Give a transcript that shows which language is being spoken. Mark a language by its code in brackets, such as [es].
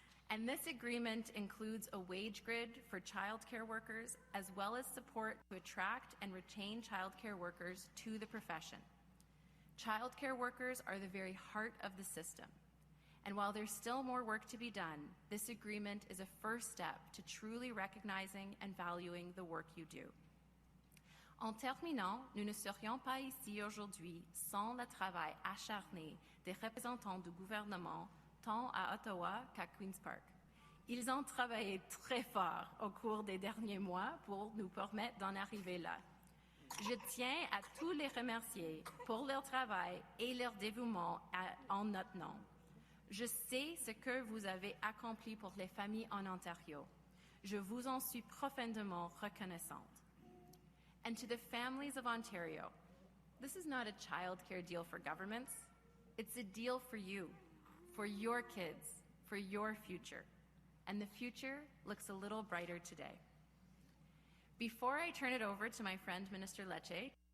[en] And this agreement includes a wage grid for childcare workers, as well as support to attract and retain childcare workers to the profession. Childcare workers are the very heart of the system. And while there's still more work to be done, this agreement is a first step to truly recognizing and valuing the work you do. [fr] En terminant, nous ne serions pas ici aujourd'hui sans le travail acharné des représentants du gouvernement, tant à Ottawa qu'à Queen's Park. Ils ont travaillé très fort au cours des derniers mois pour nous permettre d'en arriver là. Je tiens à tous les remercier pour leur travail et leur dévouement en notre nom. Je sais ce que vous avez accompli pour les familles en Ontario. Je vous en suis profondément reconnaissante. [en] And to the families of Ontario, this is not a child care deal for governments. It's a deal for you, for your kids, for your future. And the future looks a little brighter today. Before I turn it over to my friend, Minister Lecce,